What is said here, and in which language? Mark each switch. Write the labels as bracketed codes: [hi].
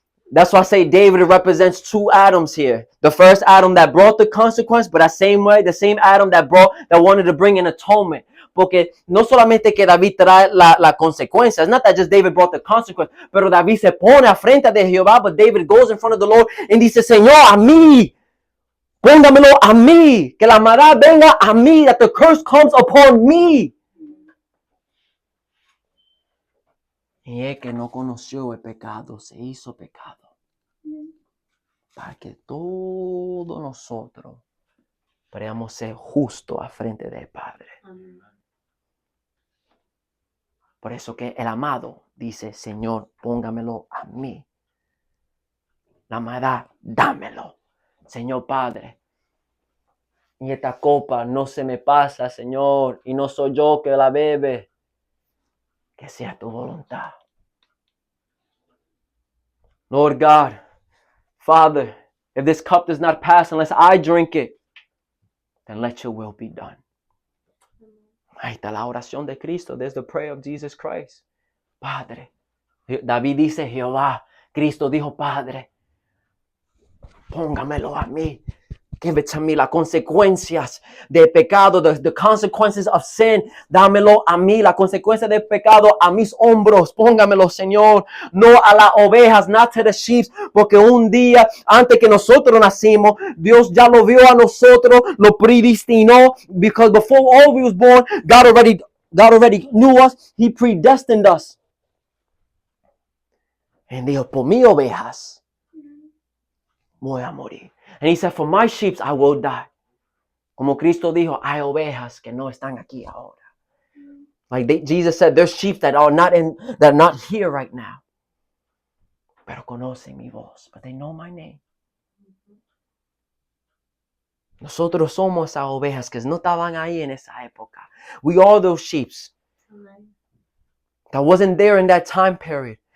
[en] That's why I say David represents two Adams here. The first Adam that brought the consequence, but the same Adam that wanted to bring an atonement. [es] Porque no solamente que David trae la consecuencia. [en] It's not that just David brought the consequence, [es] pero David se pone a frente de Jehová, [en] but David goes in front of the Lord and [es] dice, Señor, a mí, [en] póngamelo a mí, que la maldad venga a mí, that the curse comes upon me. [es] Y el que no conoció el pecado se hizo pecado para que todos nosotros podamos ser justos a frente del Padre. Amén. Por eso que el amado dice, Señor, póngamelo a mí. La maldad, dámelo. Señor Padre, y esta copa no se me pasa, Señor, y no soy yo que la bebe. Que sea tu voluntad. [en] Lord God, Father, if this cup does not pass unless I drink it, then let your will be done. [es] Ahí está la oración de Cristo. [en] There's the prayer of Jesus Christ. [es] Padre. David dice Jehová. Cristo dijo Padre. Póngamelo a mí. [en] Give it to me. [es] Las consecuencias del pecado. [en] The consequences of sin. [es] Dámelo a mí. La consecuencia del pecado a mis hombros. Póngamelo, Señor. No a las ovejas. [en] Not to the sheep. [es] Porque un día antes que nosotros nacimos, Dios ya lo vio a nosotros. Lo predestinó. [en] Because before all we was born, God already knew us. He predestined us. [es] And dijo, por mis ovejas voy a morir. [en] And he said, for my sheep I will die. [es] Como Cristo dijo, hay ovejas que no están aquí ahora. [en] Like Jesus said, there's sheep that are not here right now. [es] Pero conocen mi voz, [en] but they know my name. [es] Nosotros somos esas ovejas que no estaban ahí en esa época. [en] We are those sheep that wasn't there in that time period.